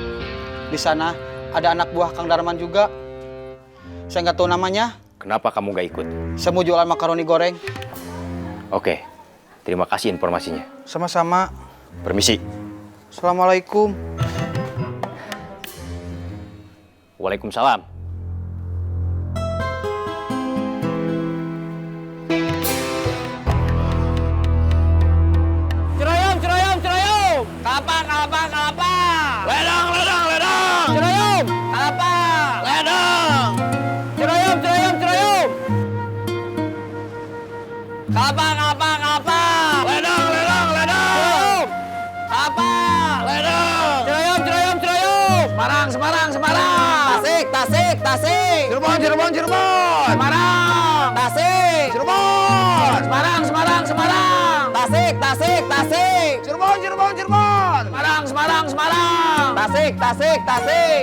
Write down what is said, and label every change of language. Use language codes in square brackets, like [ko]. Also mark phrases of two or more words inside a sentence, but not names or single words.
[id] Di sana ada anak buah Kang Darman juga. Saya nggak tahu namanya. Kenapa kamu gak ikut? Saya mau jualan makaroni goreng. Oke, terima kasih informasinya. Sama-sama. Permisi. Assalamualaikum. Waalaikumsalam. Ceroyom, ceroyom, ceroyom. Kelapa, kelapa, kelapa. Ledang, ledang, ledang. Ceroyom, kelapa. Ledang. Ceroyom, ceroyom, ceroyom. Kelapa, kelapa, kelapa. Ledang, ledang, ledang. Kelapa, ledang. Ceroyom, ceroyom, ceroyom. Semarang, Semarang, Semarang. Tasik, Tasik, Tasik. Cirebon, Cirebon, Cirebon. Semarang. Tasik. Cirebon. Semarang, Semarang, Semarang. Tasik, Tasik, Tasik. Cirebon, Cirebon, Cirebon. Semarang, Semarang, Semarang. Tasik, Tasik, Tasik.